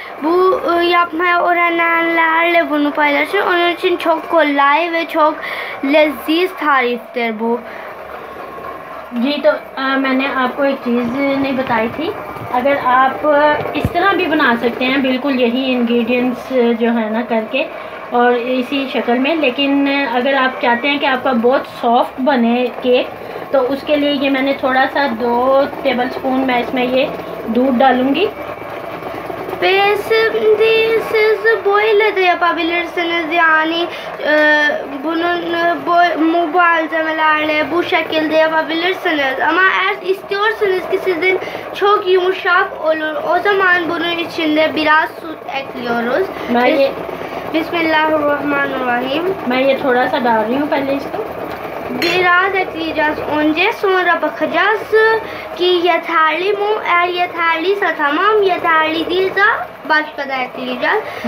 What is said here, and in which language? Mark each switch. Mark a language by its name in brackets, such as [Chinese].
[Turkish] Bu yapmaya öğrenenlerle bunu paylaşın. Onun için çok kolay ve çok leziz tariftir bu. [Hindi] जी तो मैंने आपको एक चीज़ नहीं बताई थी। अगर आप इस तरह भी बना सकते हैं, बिल्कुल यही इंग्रेडिएंट्स जो है ना करके और इसी शक्ल में, लेकिन अगर आप चाहते हैं कि आपका बहुत सॉफ्ट बने केक तो उसके लिए ये मैंने थोड़ा सा 2 टेबलस्पून मैं इसमें ये दूध डालूँगी। [Turkish] Ve şimdi siz böyle de yapabilirsiniz, yani bunun bu malzemelerle bu şekilde yapabilirsiniz. Ama eğer istiyorsanız ki sizin çok yumuşak olur, o zaman bunun içinde biraz süt ekliyoruz. [Arabic] Bismillahirrahmanirrahim. [Hindi] मैं ये थोड़ा सा डाल रही हूँ पहले इसको। [Turkish] Biraz ekleyeceğiz önce, sonra bakacağız ki yeterli mi? Eğer yeterliyse tamam, yeterli değilse başka da ekleyeceğiz.